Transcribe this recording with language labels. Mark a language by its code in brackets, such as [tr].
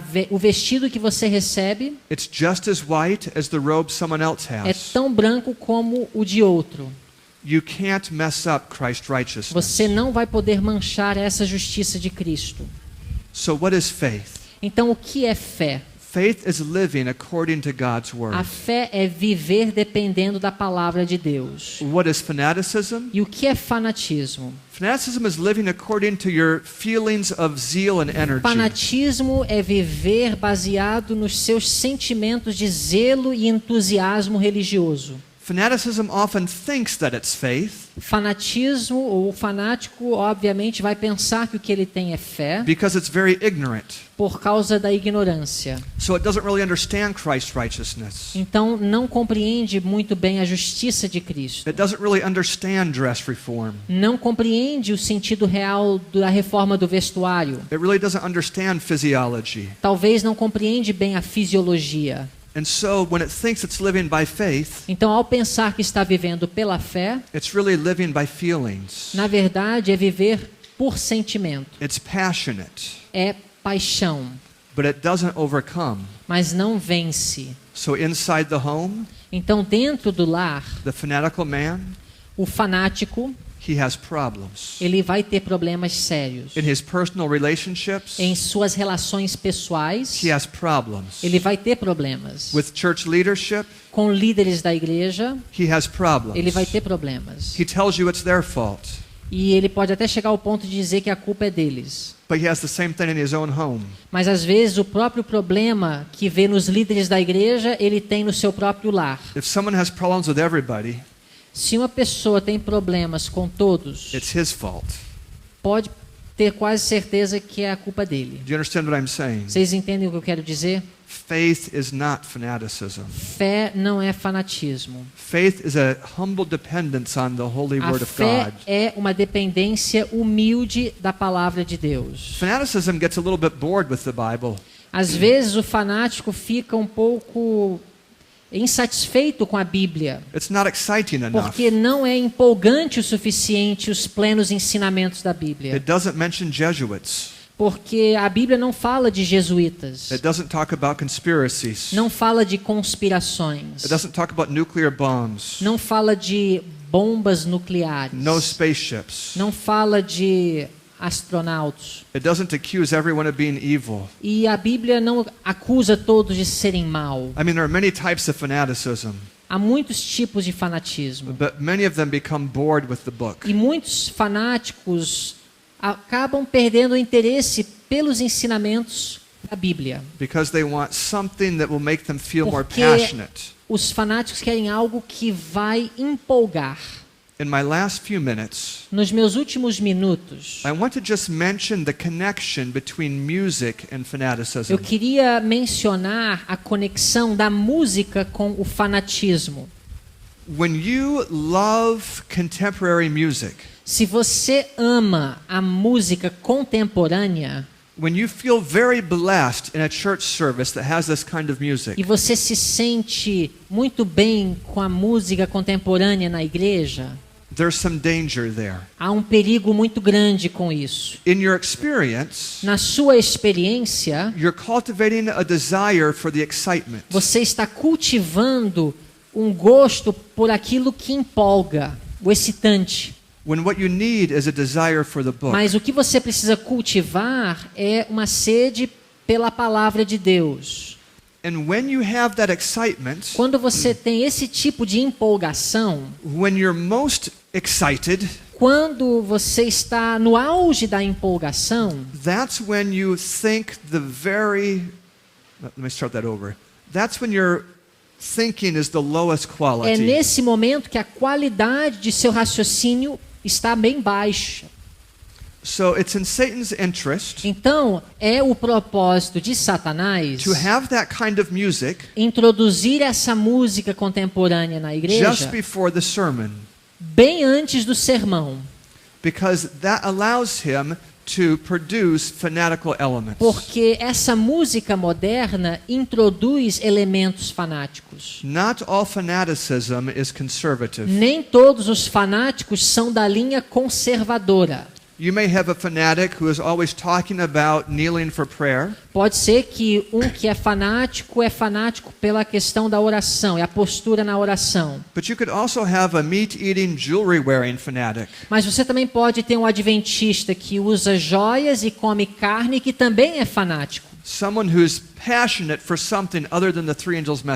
[pt] o vestido que você recebe [en] it's just as white as the robe someone else [pt] é [en] has. [pt] tão branco como o de outro. [en] You can't mess up Christ's righteousness. [pt] Você não vai poder manchar essa justiça de Cristo. [en] So what is faith? [pt] Então, o que é fé? [en] Faith is living according to God's word. [pt] A fé é viver dependendo da palavra de Deus. [en] What is fanaticism? [pt] E o que é fanatismo? [en] Fanaticism is living according to your feelings of zeal and energy. [pt] Fanatismo é viver baseado nos seus sentimentos de zelo e entusiasmo religioso. [en] Fanaticism often thinks that it's faith [pt] Fanatismo, ou o fanático, obviamente, vai pensar que o que ele tem é fé [en] because it's very ignorant. [pt] por causa da ignorância. [en] So it doesn't really understand Christ's righteousness. [pt] Então, não compreende muito bem a justiça de Cristo. [en] It doesn't really understand dress reform. [pt] Não compreende o sentido real da reforma do vestuário. [en] It really doesn't understand physiology. [pt] Talvez não compreende bem a fisiologia. [en] And so when it thinks it's living by faith, [pt] Então, ao pensar que está vivendo pela fé, [en] it's really living by feelings. [pt] na verdade é viver por sentimento. [en] It's passionate, [pt] É paixão, [en] but it doesn't overcome. [pt] mas não vence. [en] So inside the home, [pt] Então, dentro do lar, [en] the fanatical man, [pt] o fanático, [en] he has problems. [pt] ele vai ter problemas sérios. [en] In his personal relationships, [pt] Em suas relações pessoais, [en] he has problems. [pt] ele vai ter problemas. [en] With church leadership, [pt] Com líderes da igreja, [en] he has problems. [pt] ele vai ter problemas. [en] He tells you it's their fault, [pt] E ele pode até chegar ao ponto de dizer que a culpa é deles. [en] but he has the same thing in his own home. [pt] Mas às vezes o próprio problema que vê nos líderes da igreja, ele tem no seu próprio lar. [en] If someone has problems with everybody, [pt] Se uma pessoa tem problemas com todos, [en] it's his fault. [pt] pode ter quase certeza que é a culpa dele. [en] Do you understand what I'm saying? [pt] Vocês entendem o que eu quero dizer? [en] Faith is not fanaticism. [pt] Fé não é fanatismo. [en] Faith is a humble dependence on the holy [pt] A [en] word of [pt] fé [en] God. [pt] é uma dependência humilde da palavra de Deus. [en] Fanaticism gets a little bit bored with the Bible. [pt] Às vezes o fanático fica um pouco insatisfeito com a Bíblia, [en] It's not exciting enough. [pt] porque não é empolgante o suficiente os plenos ensinamentos da Bíblia. [en] It doesn't mention Jesuits. [pt] Porque a Bíblia não fala de jesuítas, [en] It doesn't talk about conspiracies. [pt] não fala de conspirações, [en] It doesn't talk about nuclear bombs. [pt] não fala de bombas nucleares, [en] No spaceships. [pt] não fala de astronautas. [en] It doesn't accuse everyone of being evil. [pt] E a Bíblia não acusa todos de serem mal. [en] I mean, there are many types of fanaticism, [pt] Há muitos tipos de fanatismo. [en] but many of them become bored with the book. [pt] E muitos fanáticos acabam perdendo o interesse pelos ensinamentos da Bíblia. [en] Because they want something that will make them feel more [pt] Porque [en] passionate. [pt] os fanáticos querem algo que vai empolgar. [en] In my last few minutes, [pt] Nos meus últimos minutos, [en] I want to just mention the connection between music and fanaticism. [pt] eu queria mencionar a conexão da música com o fanatismo. [en] When you love contemporary music, [pt] Se você ama a música contemporânea [en] when you feel very blessed in a church service that has this kind of music, [pt] e você se sente muito bem com a música contemporânea na igreja, [en] there's some danger there. [pt] há um perigo muito grande com isso. [en] In your experience, [pt] Na sua experiência, [en] you're cultivating a desire for the excitement. [pt] você está cultivando um gosto por aquilo que empolga, o excitante. [en] When what you need is a desire for the book. [pt] Mas o que você precisa cultivar é uma sede pela palavra de Deus. [en] And when you have that excitement, [pt] Quando você tem esse tipo de empolgação, [en] when you're most excited, [pt] quando você está no auge da empolgação, [en] that's when you think the very, let me start that over. That's when your thinking is the lowest [pt] é [en] quality. [pt] nesse momento que a qualidade de seu raciocínio está bem baixa. [en] So it's in Satan's interest [pt] Então, é o propósito de Satanás [en] to have that kind of music [pt] introduzir essa música contemporânea na [en] just [pt] igreja [en] before the sermon, [pt] bem antes do sermão, [en] because that allows him to produce fanatical elements. [pt] porque essa música moderna introduz elementos fanáticos. [en] Not all fanaticism is conservative. [pt] Nem todos os fanáticos são da linha conservadora. [en] You may have a fanatic who is always talking about kneeling for prayer, [pt] Pode ser que um que é fanático pela questão da oração, é a postura na oração. [en] but you could also have a meat-eating, jewelry-wearing fanatic. [pt] Mas você também pode ter um adventista que usa joias e come carne que também é fanático. [en] Someone who's passionate for something other than the three angels'